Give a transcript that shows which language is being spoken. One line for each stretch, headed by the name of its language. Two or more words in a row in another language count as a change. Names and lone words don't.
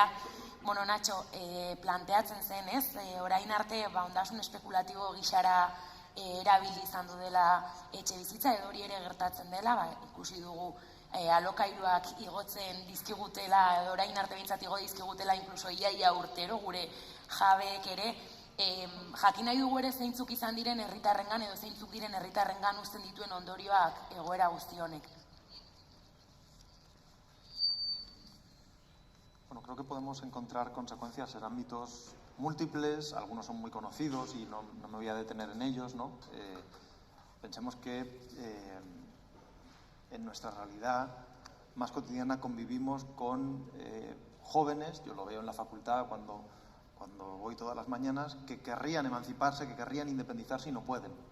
Basque: Nacho, planteatzen zen, ez? Orain arte, ondasun espekulatibo gixara erabili izan du dela etxe bizitza, edo hori ere gertatzen dela, ikusi dugu alokairuak igotzen dizkigutela, edo orain arte bintzat igo dizkigutela, inkluso iaia urtero gure jabeek ere, jakin nahi dugu ere zeintzuk izan diren herritarrengan edo zeintzuk diren herritarrengan uzten dituen ondorioak egoera guzti honek.
Spanish: Bueno, creo que podemos encontrar consecuencias en ámbitos múltiples, algunos son muy conocidos y no me voy a detener en ellos, ¿no? Pensemos que en nuestra realidad más cotidiana convivimos con jóvenes, yo lo veo en la facultad cuando voy todas las mañanas, que querrían emanciparse, que querrían independizarse y no pueden.